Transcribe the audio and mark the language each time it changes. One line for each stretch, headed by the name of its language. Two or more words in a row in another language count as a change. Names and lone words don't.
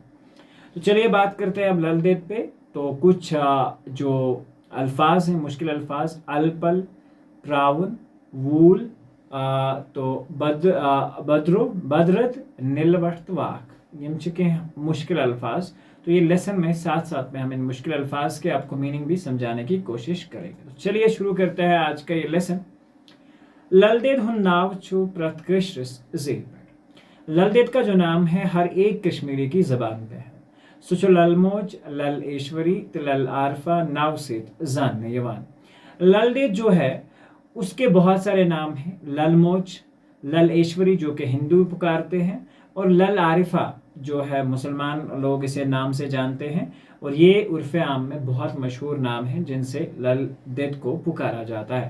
Hindi: तो चलिए बात करते हैं अब ललदित पे। तो कुछ जो अल्फाज हैं, मुश्किल अल्फाज, अलपल, प्राउन, वूल, तो बद्रो, बदरत, नीलवट वाक, ये चुके हैं मुश्किल अल्फाज। तो ये लेसन में साथ साथ में हम इन मुश्किल अल्फाज के आपको मीनिंग भी समझाने की कोशिश करेंगे। तो चलिए शुरू करते हैं आज का ये लेसन।
Kashmiri: ललदित हुन नाव छू प्रतकश ज़ेब।
Hindi: ललदित का जो नाम है हर एक कश्मीरी की ज़बान पे है।
Kashmiri: सुचो ललमोज, लल ऐश्वरी, लल आरफा, नावसित, जान यवान।
Hindi: ललदित जो है उसके बहुत सारे नाम हैं। ललमोज, लल ऐश्वरी जो कि हिंदू पुकारते हैं, और लल आरिफा जो है मुसलमान लोग इसे नाम से जानते हैं। और ये उर्फ़ आम में बहुत मशहूर नाम हैं जिनसे ललदित को पुकारा जाता है।